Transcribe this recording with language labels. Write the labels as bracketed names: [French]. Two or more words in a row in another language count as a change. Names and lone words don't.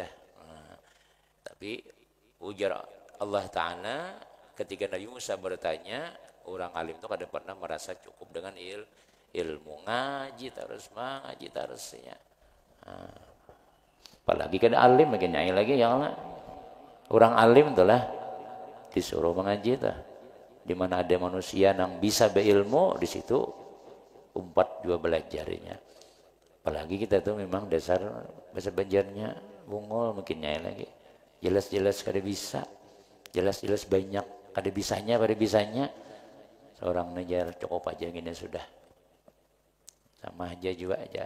[Banjar] Nah, tapi ujar Allah Ta'ala ketika Nabi Musa bertanya, orang alim itu kadang pernah merasa cukup dengan ilmu, ngaji terus ya. Nah, apalagi kan alim makin nyai lagi ya Allah. Orang alim itulah disuruh mengaji tuh. Di mana ada manusia yang bisa berilmu, di situ umpat juga belajarnya. Apalagi kita tuh memang dasar bahasa Banjarnya bungul mungkin nyai lagi. Jelas-jelas kada bisa, jelas-jelas banyak kada bisanya seorang najar cukup aja gini sudah sama aja juga aja.